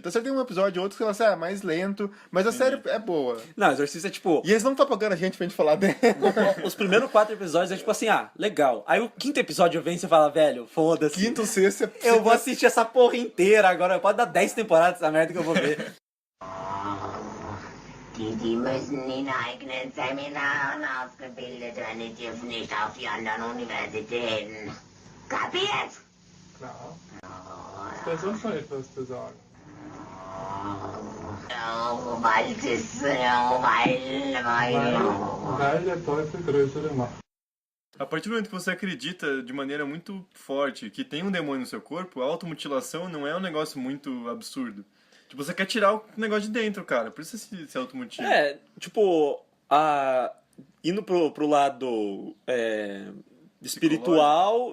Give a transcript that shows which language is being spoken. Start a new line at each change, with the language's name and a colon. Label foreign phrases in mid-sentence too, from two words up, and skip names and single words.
Portuguese: Tá certo, tem um episódio, outro que você fala assim, mais lento, mas a série é boa. Não, Exorcista é tipo... E eles não estão pagando a gente pra gente falar dela. Os primeiros 4 episódios é tipo assim, legal. Aí o quinto episódio vem e você fala, velho, foda-se. Quinto, sexto, Eu vou assistir essa porra inteira agora. Pode dar 10 temporadas dessa merda que eu vou ver.
German: Die müssen in eigenen Seminaren ausgebildet werden, die dürfen nicht auf die anderen Universitäten. Kapiert? Klar. Ist da sonst noch etwas zu sagen? Weil der Teufel größere Macht.
Portuguese: A partir do momento que você acredita de maneira muito forte que tem um demônio no seu corpo, a automutilação não é um negócio muito absurdo. Tipo, você quer tirar o negócio de dentro, cara. Por isso você se automutila. Tipo, indo pro lado espiritual.